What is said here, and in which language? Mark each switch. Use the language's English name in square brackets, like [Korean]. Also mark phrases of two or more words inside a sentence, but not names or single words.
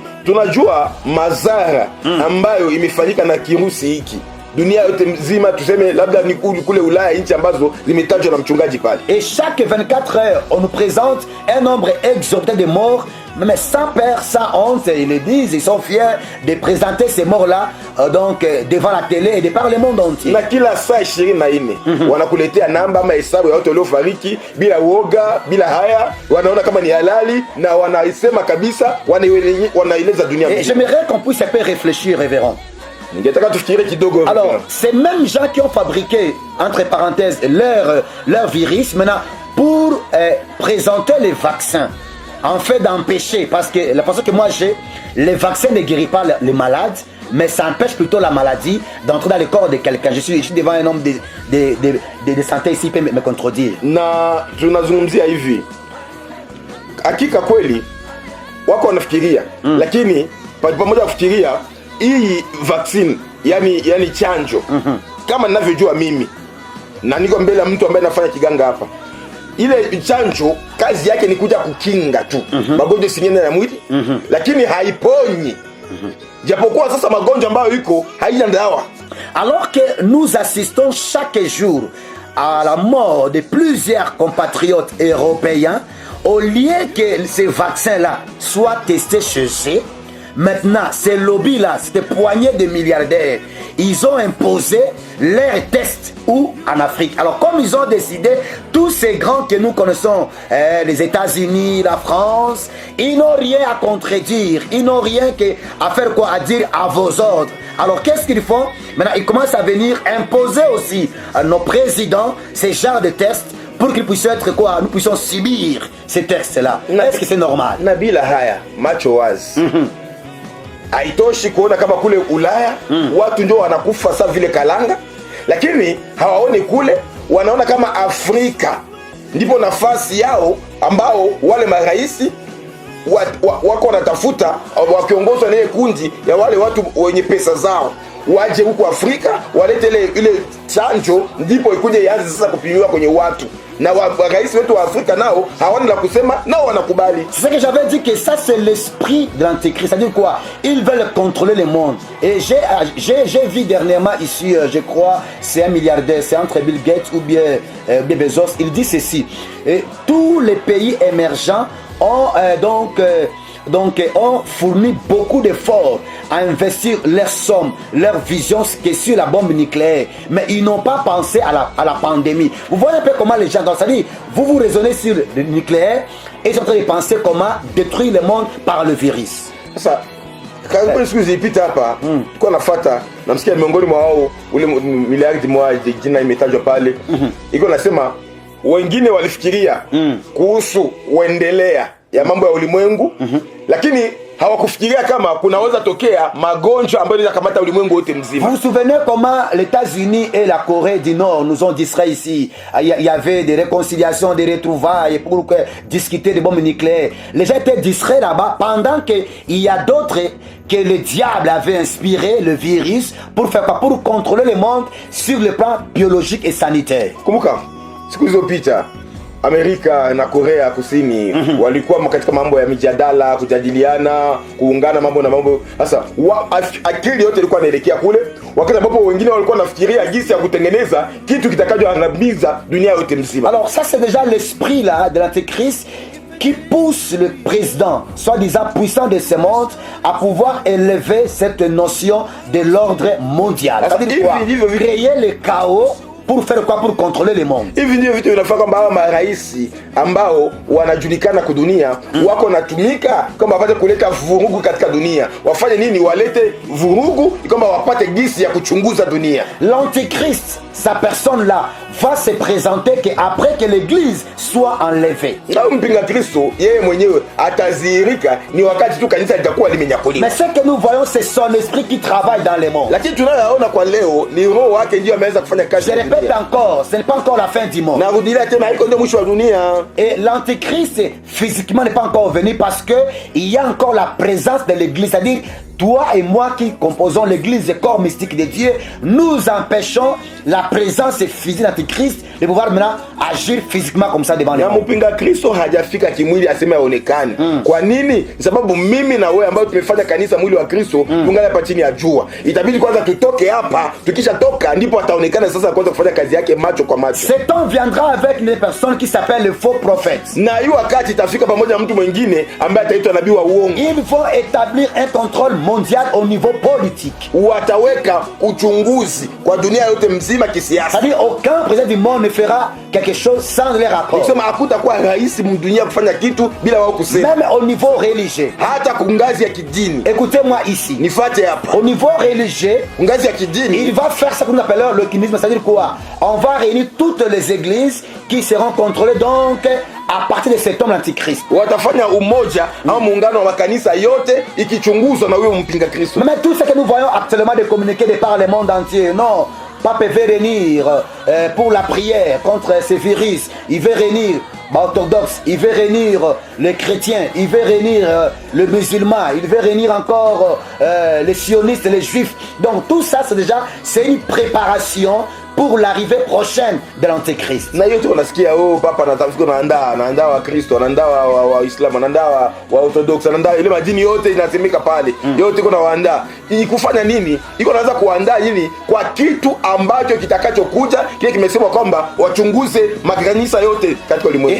[Swahili] Tunajua mazara ambayo imefanyika na kirusi hiki. Dunia yote mzima tuseme labda ni kule Ulaya, nchi ambazo zimetajwa na mchungaji pale. [French] Et chaque 24 heures, on nous présente un nombre exorbitant de morts, mais sans peur, sans honte, ils le disent, ils sont fiers de présenter ces morts-là devant la télé et de par le monde entier. [Swahili] Na kila saa 24 wanakuletea namba ama hesabu ya watu waliofariki bila woga, bila haya, wanaona kama ni halali na wanaisema kabisa, wanaeleza dunia. [French] Et j'aimerais qu'on puisse un peu réfléchir, révérend. Alors, ces mêmes gens qui ont fabriqué, entre parenthèses, leur virus, maintenant, pour présenter les vaccins, en fait d'empêcher, parce que la façon que moi j'ai, les vaccins ne guérissent pas les malades, mais ça empêche plutôt la maladie d'entrer dans le corps de quelqu'un. Je suis devant un homme de santé ici, il peut me contredire. [Swahili] Na tunazungumzia hivi, hakika kweli wako wanafikiria, lakini pamoja kufikiria hii vaccine yani chanjo kama ninavyojua mimi na niko mbele ya mtu ambaye anafanya kiganga hapa, ile chanjo kazi yake ni kuja kukinga tu magonjwa singine ya mwili, lakini haiponyi. Japokuwa sasa magonjwa ambayo iko haina dawa. [French] Alors que nous assistons chaque jour à la mort de plusieurs compatriotes européens, au lieu que ces vaccins-là soient testés chez eux, maintenant, ces lobbies-là, ces poignées de milliardaires, ils ont imposé leurs tests où en Afrique. Alors, comme ils ont décidé, tous ces grands que nous connaissons, les États-Unis, la France, ils n'ont rien à contredire. Ils n'ont rien à faire quoi, à dire à vos ordres. Alors, qu'est-ce qu'ils font? Maintenant, ils commencent à venir imposer aussi à nos présidents ces genres de tests pour qu'ils puissent être quoi? Nous puissions subir ces tests-là. Est-ce que c'est normal? [Swahili] Nabila haya macho wazi. Haitoshi kuona kama kule Ulaya watu ndio wanakufa sa vile kalanga, lakini hawaoni kule, wanaona kama Afrika ndipo nafasi yao, ambao wale maraisi wako wanatafuta, wakiongozwa na ile kundi ya wale watu wenye pesa zao, waje huku Afrika walete ile chanjo, ndipo ikuje ianze sasa kupimiwa kwenye watu, na rais wetu wa Afrika nao hawana la kusema, nao wanakubali. [French] C'est ce que j'avais dit, que ça c'est l'esprit de l'antéchrist. C'est-à-dire quoi? Ils veulent contrôler le monde. Et j'ai vu dernièrement ici, je crois, c'est un milliardaire, c'est entre Bill Gates ou bien Bezos. Il dit ceci: et tous les pays émergents ont ont fourni beaucoup d'efforts à investir leurs sommes, leur vision que sur la bombe nucléaire. Mais ils n'ont pas pensé à la pandémie. Vous voyez un peu comment les gens, c'est-à-dire, vous raisonnez sur le nucléaire et ils sont en train de penser comment détruire le monde par le virus. Ça. [Swahili] Karibu siku zilipita hapa tulikuwa nafuata, namsikia miongoni mwa wao ule miliardi moja jina imetajwa pale, iko nasema wengine walifikiria kuhusu uendelea ya mambo ya ulimwengu, lakini hawakufikiria kama kunaweza tokea magonjwa ambayo yanaweza kamata ulimwengu wote mzima. [French] Vous vous souvenez comment les États-Unis et la Corée du Nord nous ont distraits ici? Il y avait des réconciliations, des retrouvailles pour discuter des bombes nucléaires. Les gens étaient distraits là-bas pendant qu'il y a d'autres que le diable avait inspiré le virus pour faire quoi? Pour contrôler le monde sur le plan biologique et sanitaire. [Swahili] Kumbuka siku zilizopita Amerika na Korea Kusini walikuwa katika mambo ya mijadala, kujadiliana, kuungana mambo na mambo. Sasa akili yote ilikuwa inaelekea kule, wakati ambapo wengine walikuwa nafikiria jinsi ya kutengeneza kitu kitakachoangamiza dunia yote mzima. [French] Alors ça c'est déjà l'esprit là de l'antéchrist qui pousse le président, soi-disant puissant de ce monde, à pouvoir élever cette notion de l'ordre mondial. C'est-à-dire quoi? Créer le chaos. Pour faire quoi? Pour contrôler le monde. [Swahili] Hivi ndio vitu vinafaa kwamba maraisi ambao wanajulikana kwa dunia wako natumika kama wapate kuleta vurugu katika dunia. Wafanye nini? Walete vurugu kwamba wapate gisi ya kuchunguza dunia. [French] L'antéchrist, sa personne là, va se présenter qu'après que l'église soit enlevée. [Swahili] Na mpinga Kristo yeye mwenyewe atazihirika ni wakati tu kanisa litakuwa limenyakuliwa. [French] Mais ce que nous voyons, c'est son esprit qui travaille dans le monde. [Swahili] Lakini tunayoona kwa leo ni roho wake ndio ameanza kufanya kazi. [French] Je répète encore, ce n'est pas encore la fin du monde. [Swahili] Narudia tena, haiko ndio mwisho wa dunia. [French] Et l'antéchrist physiquement n'est pas encore venu parce que il y a encore la présence de l'église, c'est-à-dire toi et moi qui composons l'église, le corps mystique de Dieu, nous empêchons la présence physique de l'antéchrist de pouvoir maintenant agir physiquement comme ça devant les gens. [Swahili] Mpinga Kristo hajafika kimwili aseme aonekane. Kwa nini? Sababu mimi na wewe ambao tumefanya kanisa mwili wa Kristo tungali hapa chini ya jua. Itabidi kwanza tutoke hapa, tukisha toka ndipo ataonekana sasa kwanza kufanya kazi yake macho kwa macho. [French] Ce temps viendra avec une personne qui s'appelle le faux prophète. [Swahili] Na hiyo wakati itafika pamoja na mtu mwingine ambaye ataitwa nabii wa uongo. [French] Ils vont établir un contrôle mondial au niveau politique. [Swahili] Wataweka uchunguzi kwa dunia yote mzima kisiasa. [French] C'est-à-dire aucun président du monde ne fera quelque chose sans leur accord. [Swahili] Kusema hakutakuwa rais mdunia kufanya kitu bila wao kusema. [French] Même au niveau religieux. [Swahili] Hata kungazi ya kidini. [French] Écoutez-moi ici. [Swahili] Nifuate hapa. [French] Au niveau religieux, [Swahili] ngazi ya kidini, [French] il va faire ce qu'on appelle le kinisme, c'est-à-dire quoi? On va réunir toutes les églises qui seront contrôlées donc à partir de cet homme l'antichrist. [Swahili] Watafanya umoja au muungano wa kanisa yote ikichunguzwa na huyo mpinga Kristo. [French] Mais tout ce que nous voyons actuellement de communiquer de par le monde entier, non. Pape veut réunir pour la prière contre ces virus. Il veut réunir orthodoxe, il veut réunir les chrétiens, il veut réunir les musulmans, il veut réunir encore les sionistes, les juifs. Donc tout ça, c'est une préparation pour l'arrivée prochaine de l'Antéchrist. [Swahili] Na yote unasikia papa anatafuta anaandaa wa Kristo, anaandaa wa Islam, anaandaa wa Orthodox, anaandaa ile majini yote inasemeka pale. Yote iko na waandaa. Kufanya nini? Iko naanza kuandaa nini? Kwa kitu ambacho kitakachokuja, kile kimesema kwamba wachunguze makanisa yote katika ulimwengu.